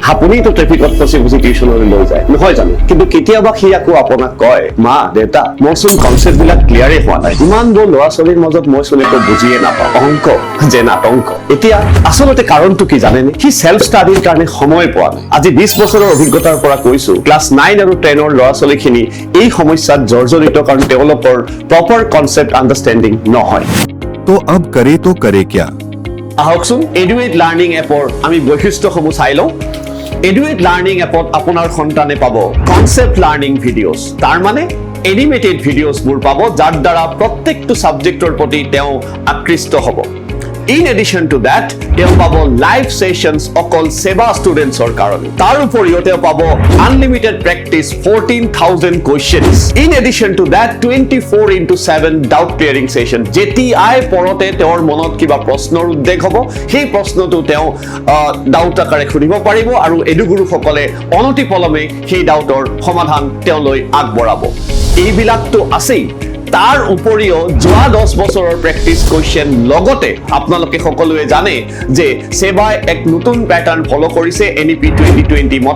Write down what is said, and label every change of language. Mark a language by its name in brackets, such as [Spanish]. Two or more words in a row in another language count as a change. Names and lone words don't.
[Assamese] আপুনিতো ট্ৰেফিকত ফচি ফচি টিউচনলৈ লৈ যায়, নহয় জানো? কিন্তু কেতিয়াবা সি আকৌ আপোনাক কয়, মা দেউতা মোৰচোন কনচেপ্টবিলাক ক্লিয়াৰেই হোৱা নাই, ইমানবোৰ ল'ৰা ছোৱালীৰ মাজত মই চোন একো বুজিয়ে নাপাওঁ, অংক যে নাটংক। এতিয়া আচলতে কাৰণটো কি জানেনে? সি সেলফ ষ্টাডিৰ কাৰণে সময় পোৱা নাই। আজি 20 বছৰৰ অভিজ্ঞতাৰ পৰা কৈছো, ক্লাছ 9 আৰু 10ৰ ল'ৰা ছোৱালীখিনি এই সমস্যাত জৰ্জৰিত কাৰণ তেওঁলোকৰ [English] proper concept understanding [Assamese] নহয়। [Hindi] तो अब करे तो करे क्या? [Assamese] আহকচোন EduAid লাৰ্ণিং এপৰ আমি বৈশিষ্ট্যসমূহ চাই লওঁ। EduAid লাৰ্ণিং এপত আপোনাৰ সন্তানে পাব [English] concept learning videos, [Assamese] তাৰ মানে এনিমেটেড ভিডিঅ'ছবোৰ পাব যাৰ দ্বাৰা প্ৰত্যেকটো ছাবজেক্টৰ প্ৰতি তেওঁ আকৃষ্ট হ'ব। [English] In addition to that, [Assamese] তেওঁ পাব [English] live sessions [Assamese] অকল SEBA ষ্টুডেন্টছৰ কাৰণে। তাৰ উপৰিও তেওঁ পাব [English] unlimited practice [Assamese] 14,000 কোৱেশ্চনস। [English] In addition to that, [Assamese] 24/7 [English] doubt clearing session. [Assamese] যেতিয়াই পৰতে তেওঁৰ মনত কিবা প্ৰশ্নৰ উদ্বেগ হ'ব, সেই প্ৰশ্নটো তেওঁ ডাউট আকাৰে সুধিব পাৰিব আৰু এডুগুৰুসকলে অনতিপলমে সেই ডাউটৰ সমাধান তেওঁলৈ আগবঢ়াব। এইবিলাকতো আছেই, তাৰ উপৰিও যোৱা 10 বছৰৰ [English] practice question [Assamese] লগতে আপোনালোকে সকলোৱে জানে যে সেবাই এক নতুন [English] pattern follow [Assamese] কৰিছে NEP 2020 মতে।